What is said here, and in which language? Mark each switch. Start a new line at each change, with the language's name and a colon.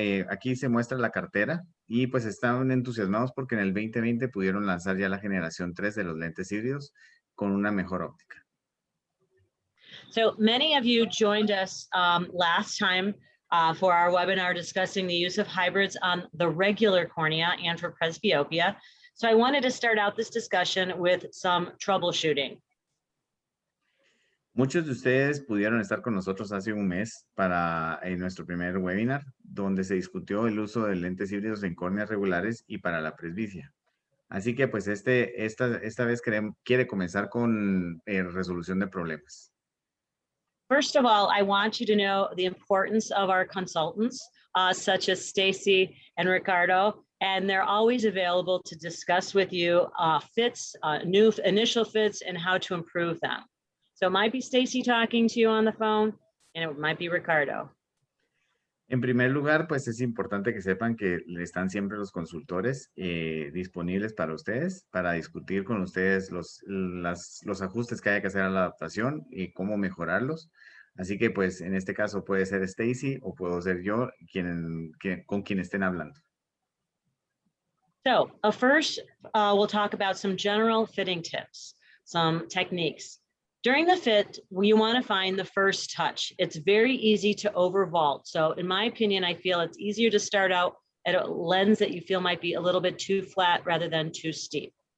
Spanish: Aquí se muestra la cartera y pues están entusiasmados porque en el 2020 pudieron lanzar ya la generación 3 de los lentes híbridos con una mejor óptica.
English: So many of you joined us last time for our webinar discussing the use of hybrids on the regular cornea and for presbyopia. So I wanted to start out this discussion with some troubleshooting.
Spanish: Muchos de ustedes pudieron estar con nosotros hace un mes para nuestro primer webinar, donde se discutió el uso de lentes híbridos en córneas regulares y para la presbicia. Así que pues esta vez quiere comenzar con resolución de problemas.
English: First of all, I want you to know the importance of our consultants, such as Stacy and Ricardo, and they're always available to discuss with you fits, new initial fits, and how to improve them. So it might be Stacy talking to you on the phone, and it might be Ricardo.
Spanish: En primer lugar, pues es importante que sepan que están siempre los consultores disponibles para ustedes, para discutir con ustedes los ajustes que haya que hacer a la adaptación y cómo mejorarlos. Así que pues en este caso puede ser Stacy o puedo ser yo con quien estén hablando.
English: So first, we'll talk about some general fitting tips, some techniques. During the fit, you want to find the first touch. It's very easy to overvault. So in my opinion, I feel it's easier to start out at a lens that you feel might be a little bit too flat rather than too steep.